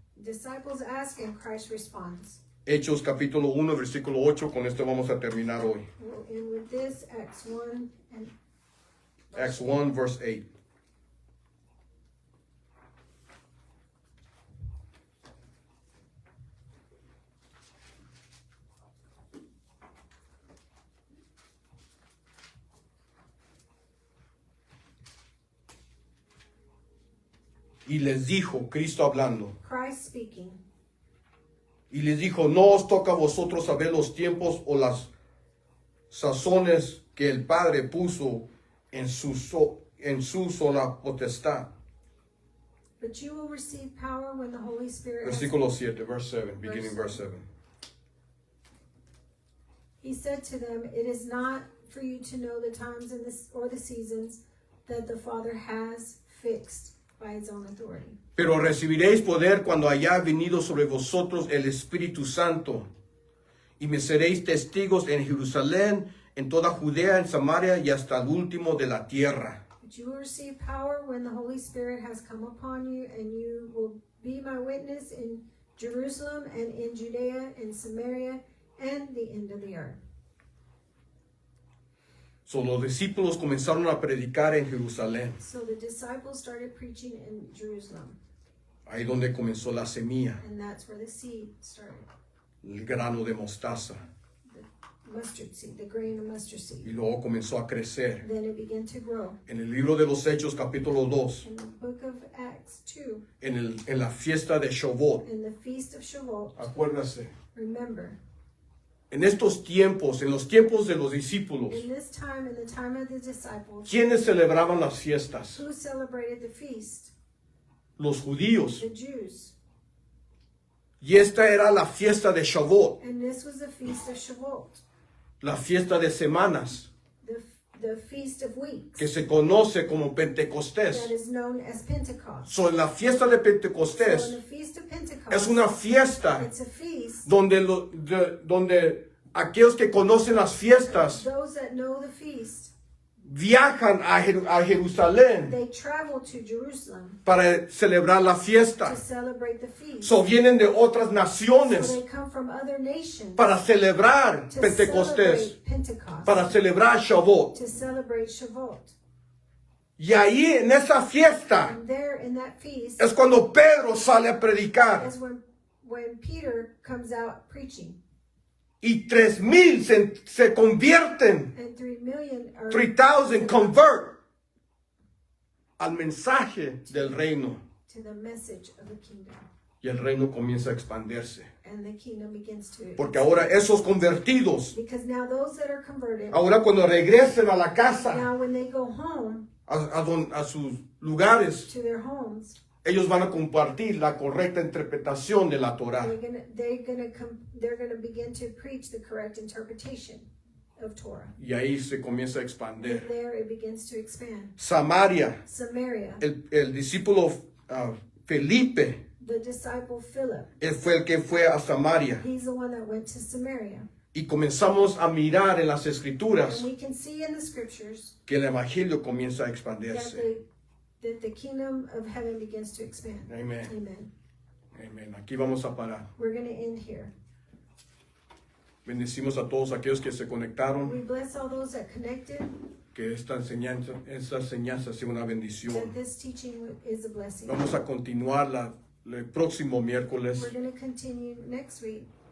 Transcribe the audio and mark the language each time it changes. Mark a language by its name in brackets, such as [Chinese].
[English] Disciples ask and Christ responds. [Spanish] Hechos capítulo 1, versículo 8, con esto vamos a terminar hoy. [English] We'll end with this, Acts 1 and Acts 1, verse 8. [Spanish] Y les dijo, Cristo hablando, [English] Christ speaking. [Spanish] y les dijo, no os toca a vosotros saber los tiempos o las sazones que el Padre puso en su sola potestad. [English] But you will receive power when the Holy Spirit has... [Spanish] Versículo 7, [English] verse 7, beginning verse 7. He said to them, it is not for you to know the times and or the seasons that the Father has fixed by his own authority. [Spanish] Pero recibiréis poder cuando haya venido sobre vosotros el Espíritu Santo, y me seréis testigos en Jerusalén, en toda Judea, en Samaria y hasta el último de la tierra. [English] But you will receive power when the Holy Spirit has come upon you, and you will be my witness in Jerusalem and in Judea and Samaria and the end of the earth. [Spanish] So, los discípulos comenzaron a predicar en Jerusalén, [English] So the disciples started preaching in Jerusalem, [Spanish] ahí donde comenzó la semilla, [English] and that's where the seed started. [Spanish] el grano de mostaza, [English] The mustard seed, the grain of mustard [Spanish] y [English] seed. [Spanish] luego comenzó a crecer. [English] Then it began to grow. [Spanish] En el libro de los Hechos, capítulo 2, [English] In the book of Acts 2, [Spanish] en la fiesta de Shavuot, [English] in the feast of Shavuot, [Spanish] acuérdase, [English] remember, [Spanish] en estos tiempos, en los tiempos de los discípulos, [English] in this time, in the time of the disciples, [Spanish] ¿quiénes celebraban las fiestas? [English] who celebrated the feast? [Spanish] Los judíos. [English] The Jews. [Spanish] Y esta era la fiesta de Shavuot, [English] And this was the feast of Shavuot, [Spanish] la fiesta de semanas, [English] the feast of weeks, [Spanish] que se conoce como [English] that [Spanish] Pentecostés. [English] is known as Pentecost. [Spanish] So, en la fiesta de [English] So in [Spanish] Pentecostés [English] the feast of Pentecost, [Spanish] es una fiesta [English] it's a feast. [Spanish] donde aquellos que conocen las fiestas [English] Those that know the feast, [Spanish] viajan a Jerusalén [English] they travel to Jerusalem [Spanish] para celebrar la [English] to [Spanish] fiesta. [English] celebrate the feast. [Spanish] So, vienen de otras [English] So [Spanish] naciones [English] they come from other nations [Spanish] para celebrar [English] to [Spanish] Pentecostés, [English] celebrate Pentecost, [Spanish] para celebrar Shavuot. [English] to celebrate Shavuot. [Spanish] Y ahí en esa fiesta [English] And there in that feast [Spanish] es cuando Pedro sale a predicar [English] is when Peter comes out preaching, [Spanish] y 3,000 se convierten, [English] and 3,000 are 3,000 convert [Spanish] al mensaje del reino, [English] to the message of the kingdom. [Spanish] y el reino comienza a expandirse. [English] And the kingdom begins to [Spanish] Porque ahora esos convertidos, [English] because now those that are converted, [Spanish] ahora cuando regresen a la casa, [English] now when they go home [Spanish] a sus lugares, [English] to their homes, [Spanish] ellos van a compartir la correcta interpretación de la Torá. [English] they're gonna begin to preach the correct interpretation of Torah. [Spanish] Y ahí se comienza a [English] And [Spanish] expandir. [English] there it begins to expand. [Spanish] Samaria, [English] Samaria, [Spanish] el discípulo Felipe, [English] the disciple Philip, [Spanish] él fue el que fue a Samaria. [English] he's the one that went to Samaria. [Spanish] Y comenzamos a mirar en las escrituras [English] And we can see in the scriptures [Spanish] que el evangelio comienza a [English] that [Spanish] expandirse. [English] the kingdom of heaven begins to expand. Amen. Amen. [Spanish] Amén. Aquí vamos a parar. [English] We're going to end here. [Spanish] Bendecimos a todos aquellos que se conectaron. [English] We bless all those that connected, [Spanish] Que esta enseñanza sea una bendición. [English] that this teaching is a blessing. [Spanish] Vamos a continuar el próximo miércoles [English] We're going to continue next week